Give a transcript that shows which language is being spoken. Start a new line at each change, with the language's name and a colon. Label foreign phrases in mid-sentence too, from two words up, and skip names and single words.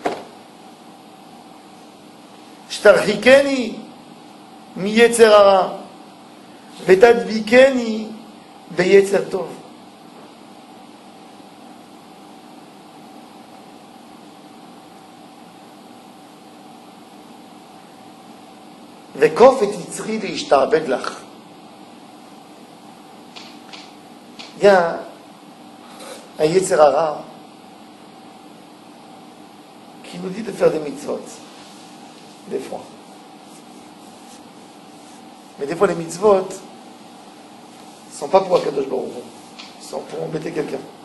Hebrew: שתרחיקני מיצר הרע, ותדביקני ביצר טוב. וכוף את יצרי להשתעבד לך.
French: Il y a un
Hebrew: יצר הרע
French: qui nous dit de faire des mitzvot, des fois. Mais des fois les mitzvot ne sont pas pour Akadosh Baruch Hu, ils sont pour embêter quelqu'un.